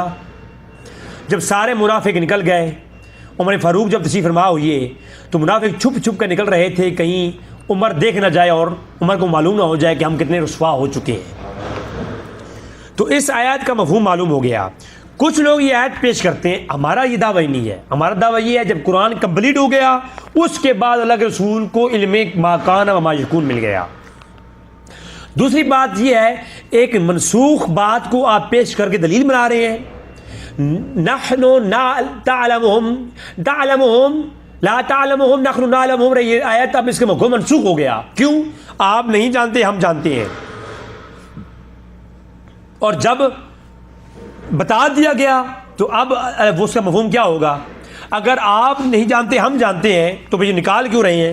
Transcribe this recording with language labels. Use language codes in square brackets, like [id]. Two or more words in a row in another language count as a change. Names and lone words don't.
[ur] جب سارے منافق نکل گئے، عمر فاروق جب تشریف فرما ہوئے تو منافق چھپ چھپ کر نکل رہے تھے، کہیں عمر دیکھ نہ جائے اور عمر کو معلوم نہ ہو جائے کہ ہم کتنے رسوا ہو چکے ہیں۔ تو اس آیات کا مفہوم معلوم ہو گیا۔ کچھ لوگ یہ آیت پیش کرتے ہیں، ہمارا یہ دعویٰ نہیں ہے، ہمارا دعویٰ یہ ہے جب قرآن کمپلیٹ ہو گیا اس کے بعد اللہ کے رسول کو علم [ar] ما کان و ما یکون [ur] مل گیا۔ دوسری بات یہ ہے، ایک منسوخ بات کو آپ پیش کر کے دلیل بنا رہے ہیں۔ [ar] نحن تعلمهم لا تعلمهم نحن نعلمهم، [ur] یہ آیت اب اس کے مفہوم منسوخ ہو گیا۔ کیوں؟ آپ نہیں جانتے، ہم جانتے ہیں۔ اور جب بتا دیا گیا تو اب اس کا مفہوم کیا ہوگا؟ اگر آپ نہیں جانتے ہم جانتے ہیں تو یہ نکال کیوں رہے ہیں؟